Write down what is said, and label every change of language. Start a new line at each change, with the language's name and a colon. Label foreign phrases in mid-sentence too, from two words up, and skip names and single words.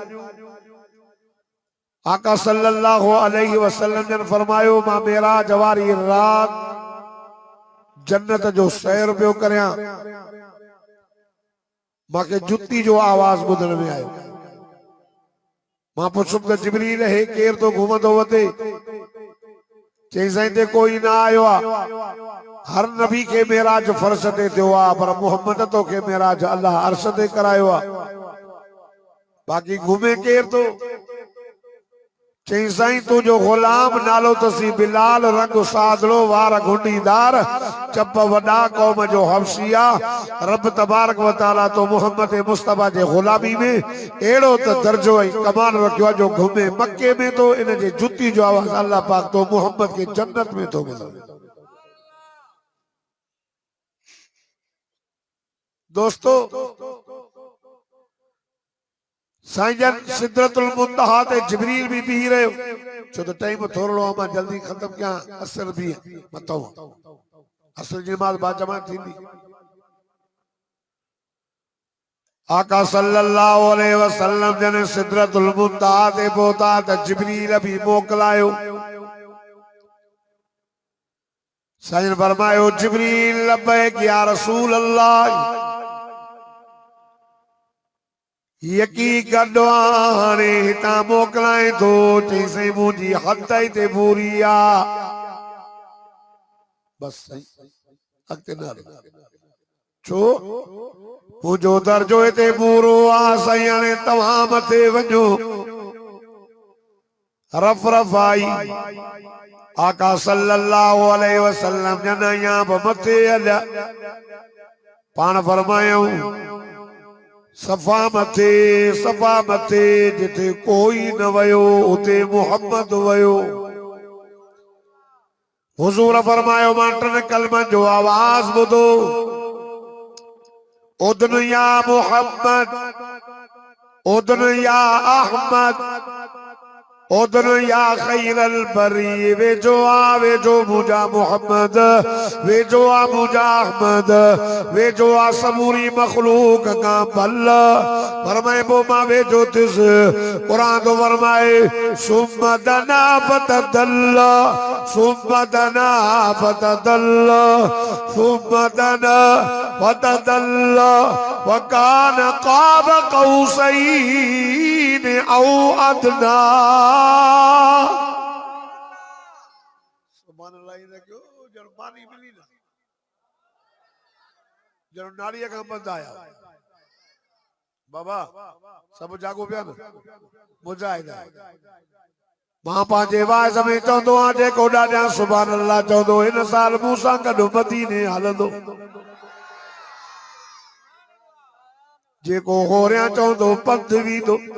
Sindhi: आका
Arabic: صلى الله عليه وسلم
Sindhi: ने फरमायो, मां मेराज वारी रात जन्नत जो सैर पियो करियां, मांखे जुती जो आवाज़ ॿुधण में आयो। मां पुछुमि त जिब्रील हे केर तो घुमंदो वते? चई साईं ते कोई ना आयो आ। हर नबी के मेराज फर्श ते थियो आ, पर मोहम्मद तो के मेराज अल्लाह अर्श ते करायो आ। बाक़ी घुमे केर तो? चई साईं तुझो गुलाम नालो तसी बिलाल, रंग सादड़ो, वार घुंडीदार, चप वडा, कौम जो हबशिया।
Arabic: رب تبارك وتعالى
Sindhi: तो मोहम्मद मुस्तफा जे गुलामी में एड़ो त दर्जो ऐं कमाल रखियो आहे जो घुमे मक्के में तो इन जे जुती जो आवाज अल्लाह पाक तो मोहम्मद के जन्नत में तो मिले। दोस्तों, साईं जन सिदरतुल मुंतहा ते जिब्रील भी बीह रहे हो, छो तो टाइम थोड़ो आ, मां जल्दी खत्म क्या। असर भी मतो असर जी नमाज बाद जमा थींदी। आका
Arabic: صلى الله عليه وسلم
Sindhi: जन सिदरतुल मुंतहा ते पहुता त जिब्रील भी मोकलायो। साईं फरमायो, जिब्रील
Arabic: لبيك يا رسول الله,
Sindhi: यकी गड्डो हाणे हितां मोकलाए थो। चई साईं मुंहिंजी हद ई ते पूरी आ, बस साईं अॻिते न हल। छो? मुंहिंजो दर्जो हिते पूरो आ। साईं हाणे तव्हां मथे वञो। रफ रफ आई। आका
Arabic: صلى الله عليه وسلم
Sindhi: जन या मथे हलिया। पाण फरमायूं, सफ़ा मथे जिथे कोई न वयो उते मोहम्मद वयो। हुजूर फरमायो, मां 3 कलमनि जो आवाज ॿुधो।
Arabic: ادن يا محمد، ادن يا أحمد، ادن يا خير البرية.
Sindhi: वेजो आ वेजो मुझा मोहम्मद, वेजो आ मुझा अहमद, वेजो आ समूरी मखलूक का भल। फरमाए बो मां वेजो थिस। कुरान तो फरमाए,
Arabic: ثم دنا فتدلى، ثم دنا فتدلى، ثم دنا فتدلى، وكان قاب قوسين أو أدنى. سبحان الله.
Sindhi: इन क्यों जण पानी मिली ना, जण नाड़ीअ खां बंद आया। बाबा सब जागो पिया न, मुजाहिद मां पंहिंजे वाइस में चवंदो आहियां, जेको ॾाढा
Arabic: سبحان الله
Sindhi: चवंदो हिन साल मूंसां गॾु मदीने हलंदो। जेको होरियां चवंदो पंध वींदो।